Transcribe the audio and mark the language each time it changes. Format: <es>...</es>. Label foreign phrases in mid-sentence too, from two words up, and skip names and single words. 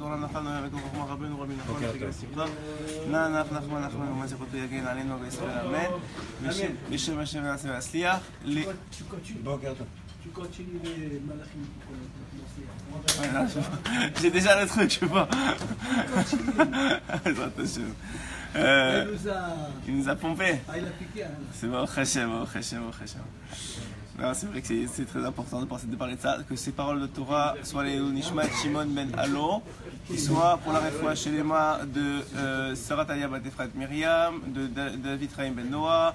<he>נחמן נחמן וקורא חוכמה רבנו רבי נחמן ותגל שמחה נח נחמן נחמן ומה זכותו יגן עלינו וישראל אמן בשם השם נעשה והצליח בוקר טוב.</he> <fr>Tu continues les malachim. J'ai déjà le truc, je sais pas. Il nous a pompé. Ah, il a piqué. Hein. C'est bon, Hachem. Non, c'est vrai que c'est très important de parler de ça, que ces paroles de Torah soient les Nishmat Shimon ben Allo, qui soient pour la réfoua chez les mains de Sarah Taya bat Efrat Myriam, de David Chaim ben Noah.</fr>